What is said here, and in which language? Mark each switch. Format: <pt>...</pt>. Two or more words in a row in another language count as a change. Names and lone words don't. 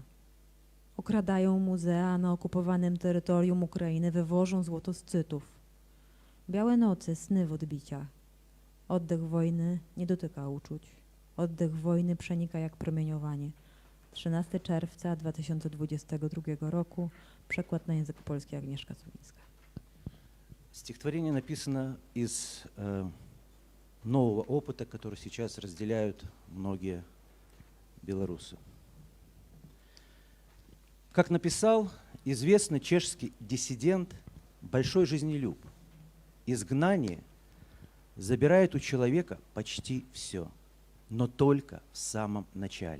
<pl>Okradają muzea na okupowanym terytorium Ukrainy, wywożą złoto z Cytów. Białe noce, sny w odbiciach. Oddech wojny nie dotyka uczuć. Oddech wojny przenika jak promieniowanie. 13 czerwca 2022 roku. Przekład na język polski Agnieszka Sowińska.</pl> <ru>Стихотворение написано из нового опыта, который сейчас разделяют многие белорусы. Как написал известный чешский диссидент, большой жизнелюб, изгнание забирает у человека почти все, но только в самом начале.</ru>